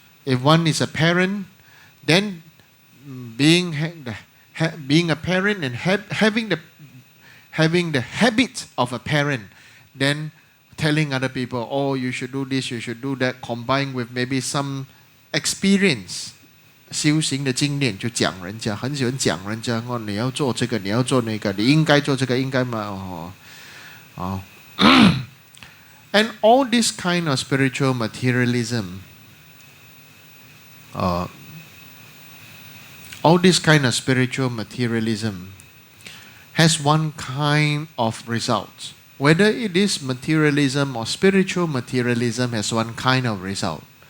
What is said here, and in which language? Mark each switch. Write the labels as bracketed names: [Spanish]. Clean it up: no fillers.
[English] If one is a parent, then being a parent and having the habit of a parent, then telling other people, oh, you should do this, you should do that, combined with maybe some experience. [Chinese] 修行的经验就讲人家，很喜欢讲人家，哦，你要做这个，你要做那个，你应该做这个，应该嘛，哦，哦。 [English] And all this kind of spiritual materialism, all this kind of spiritual materialism has one kind of result. Whether it is materialism or spiritual materialism has one kind of result.